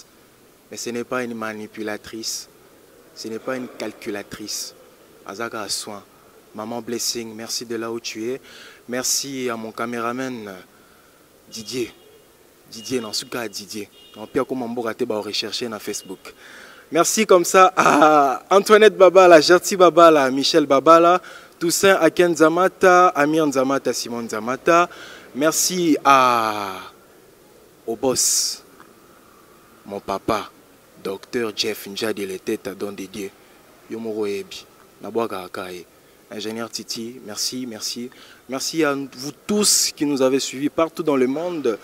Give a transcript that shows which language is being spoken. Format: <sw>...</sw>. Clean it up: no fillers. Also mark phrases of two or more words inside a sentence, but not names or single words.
<fr>Mais ce n'est pas une manipulatrice. Ce n'est pas une calculatrice. Azaka a soin. Maman Blessing, merci de là où tu es. Merci à mon caméraman Didier. Didier, dans ce cas Didier. On peut rechercher sur Facebook. Merci comme ça à Antoinette Babala, Gerti Babala, Michel Babala, Toussaint Aken Zamata, Amir Nzamata, Simon Nzamata. Merci au boss, mon papa, docteur Jeff Njadi, le tête à don dédié. Yomoro Ebi, Naboaka Akaye. Ingénieur Titi, merci, merci. Merci à vous tous qui nous avez suivis partout dans le monde.</fr>